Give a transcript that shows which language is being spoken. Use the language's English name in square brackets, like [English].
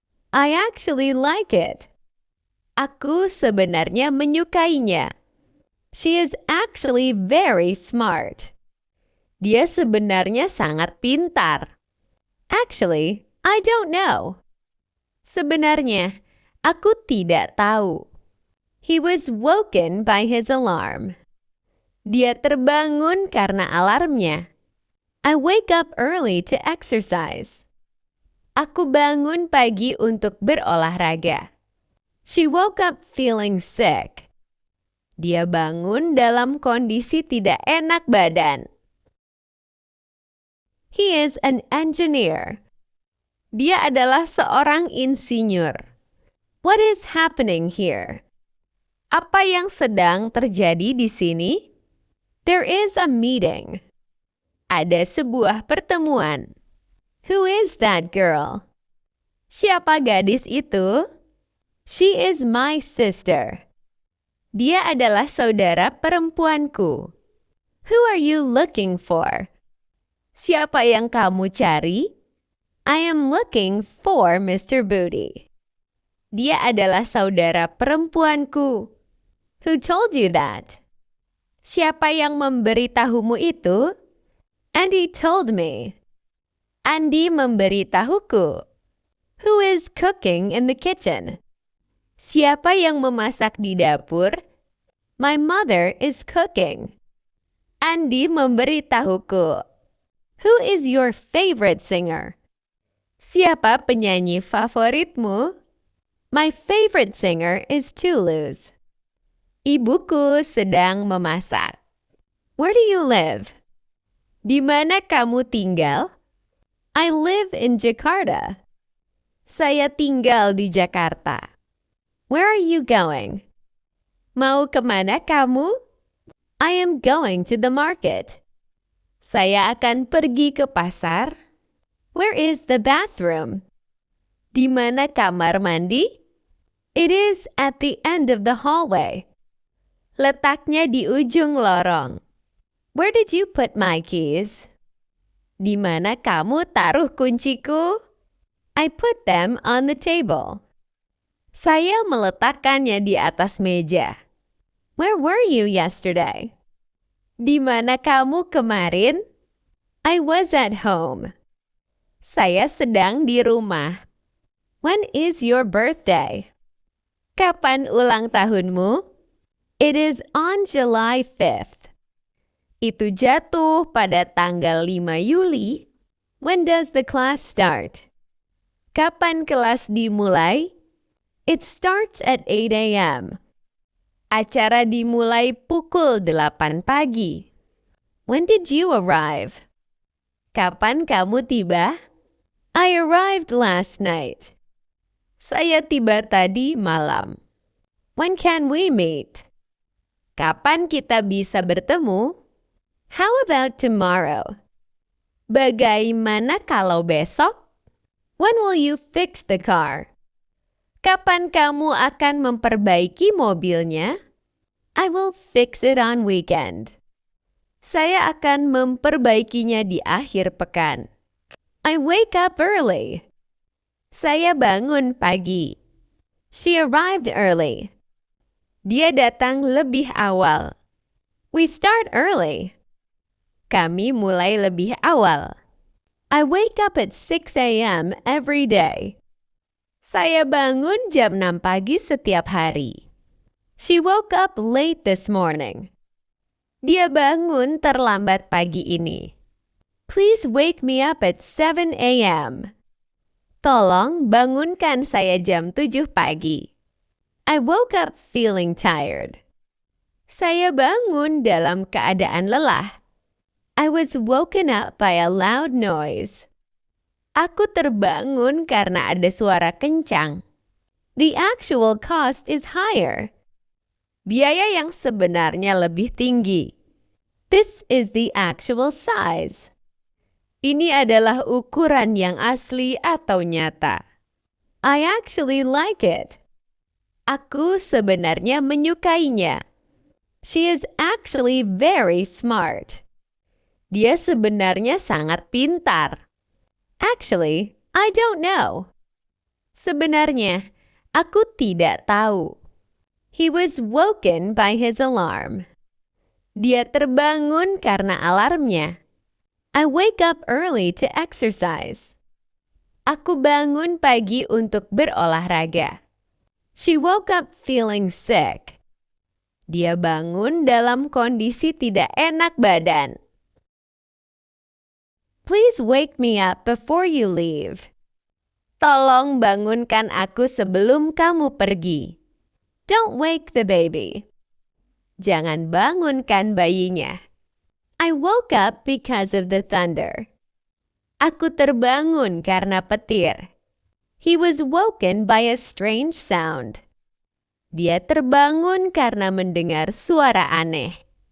[English] I actually like it. [Indonesian] Aku sebenarnya menyukainya. [English] She is actually very smart. [Indonesian] Dia sebenarnya sangat pintar. [English] Actually, I don't know. [Indonesian] Sebenarnya, aku tidak tahu. [English] He was woken by his alarm. [Indonesian] Dia terbangun karena alarmnya. [English] I wake up early to exercise. [Indonesian] Aku bangun pagi untuk berolahraga. [English] She woke up feeling sick. [Indonesian] Dia bangun dalam kondisi tidak enak badan. [English] He is an engineer. [Indonesian] Dia adalah seorang insinyur. [English] What is happening here? [Indonesian] Apa yang sedang terjadi di sini? [English] There is a meeting. [Indonesian] Ada sebuah pertemuan. [English] Who is that girl? [Indonesian] Siapa gadis itu? [English] She is my sister. [Indonesian] Dia adalah saudara perempuanku. [English] Who are you looking for? [Indonesian] Siapa yang kamu cari? [English] I am looking for Mr. Booty. [Indonesian] Dia adalah saudara perempuanku. [English] Who told you that? [Indonesian] Siapa yang memberitahumu itu? [English] Andy told me. [Indonesian] Andy memberitahuku. [English] Who is cooking in the kitchen? [Indonesian] Siapa yang memasak di dapur? [English] My mother is cooking. [Indonesian] Andy memberitahuku. [English] Who is your favorite singer? [Indonesian] Siapa penyanyi favoritmu? [English] My favorite singer is Toulouse. [Indonesian] Ibuku sedang memasak. [English] Where do you live? [Indonesian] Di mana kamu tinggal? [English] I live in Jakarta. [Indonesian] Saya tinggal di Jakarta. [English] Where are you going? [Indonesian] Mau kemana kamu? [English] I am going to the market. [Indonesian] Saya akan pergi ke pasar. [English] Where is the bathroom? [Indonesian] Di mana kamar mandi? [English] It is at the end of the hallway. [Indonesian] Letaknya di ujung lorong. [English] Where did you put my keys? Di mana kamu taruh kunciku? I put them on the table. [Indonesian] Saya meletakkannya di atas meja. [English] Where were you yesterday? [Indonesian] Di mana kamu kemarin? [English] I was at home. [Indonesian] Saya sedang di rumah. [English] When is your birthday? [Indonesian] Kapan ulang tahunmu? [English] It is on July 5th. [Indonesian] Itu jatuh pada tanggal 5 Juli. [English] When does the class start? [Indonesian] Kapan kelas dimulai? [English] It starts at 8 a.m. [Indonesian] Acara dimulai pukul 8 pagi. [English] When did you arrive? [Indonesian] Kapan kamu tiba? [English] I arrived last night. [Indonesian] Saya tiba tadi malam. [English] When can we meet? [Indonesian] Kapan kita bisa bertemu? [English] How about tomorrow? [Indonesian] Bagaimana kalau besok? [English] When will you fix the car? [Indonesian] Kapan kamu akan memperbaiki mobilnya? [English] I will fix it on weekend. [Indonesian] Saya akan memperbaikinya di akhir pekan. [English] I wake up early. [Indonesian] Saya bangun pagi. [English] She arrived early. [Indonesian] Dia datang lebih awal. [English] We start early. [Indonesian] Kami mulai lebih awal. [English] I wake up at 6 a.m. every day. [Indonesian] Saya bangun jam 6 pagi setiap hari. [English] She woke up late this morning. [Indonesian] Dia bangun terlambat pagi ini. [English] Please wake me up at 7 a.m. [Indonesian] Tolong bangunkan saya jam 7 pagi. [English] I woke up feeling tired. [Indonesian] Saya bangun dalam keadaan lelah. [English] I was woken up by a loud noise. [Indonesian] Aku terbangun karena ada suara kencang. [English] The actual cost is higher. [Indonesian] Biaya yang sebenarnya lebih tinggi. [English] This is the actual size. [Indonesian] Ini adalah ukuran yang asli atau nyata. [English] I actually like it. [Indonesian] Aku sebenarnya menyukainya. [English] She is actually very smart. [Indonesian] Dia sebenarnya sangat pintar. [English] Actually, I don't know. [Indonesian] Sebenarnya, aku tidak tahu. [English] He was woken by his alarm. [Indonesian] Dia terbangun karena alarmnya. [English] I wake up early to exercise. [Indonesian] Aku bangun pagi untuk berolahraga. [English] She woke up feeling sick. [Indonesian] Dia bangun dalam kondisi tidak enak badan. [English] Please wake me up before you leave. [Indonesian] Tolong bangunkan aku sebelum kamu pergi. [English] Don't wake the baby. [Indonesian] Jangan bangunkan bayinya. [English] I woke up because of the thunder. [Indonesian] Aku terbangun karena petir. [English] He was woken by a strange sound. [Indonesian] Dia terbangun karena mendengar suara aneh.